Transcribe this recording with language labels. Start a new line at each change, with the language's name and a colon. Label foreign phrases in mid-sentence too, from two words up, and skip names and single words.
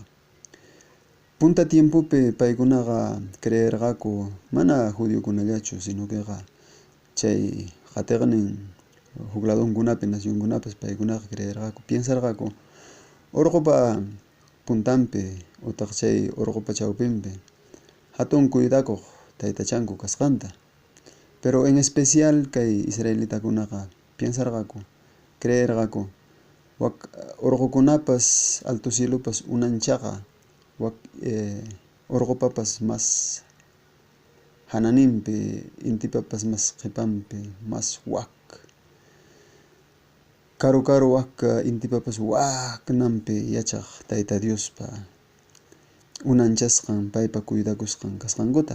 Quechua: Punta tiempopi paykunaqa creerqaku mana judiokunallachu sino queqa chay qhatiqnin jugladonkunapi nacionkunapas paykunaqa creerqaku, piensarqaku urqupa puntanpi utaq chay urqupa chawpinpi hatun cuidakuq taytachanku kasqanta.
Spanish: Pero en especial
Quechua: kay israelitakunaqa piensarqaku, creerqaku urqukunapas alto cielopas unanchaqa urqupapas mas hananinpi, intipapas mas qipanpi, mas wak karu wak intipapas waknanpi yachaq Tayta Diospa unanchasqan paypa cuidakusqan kasqankuta.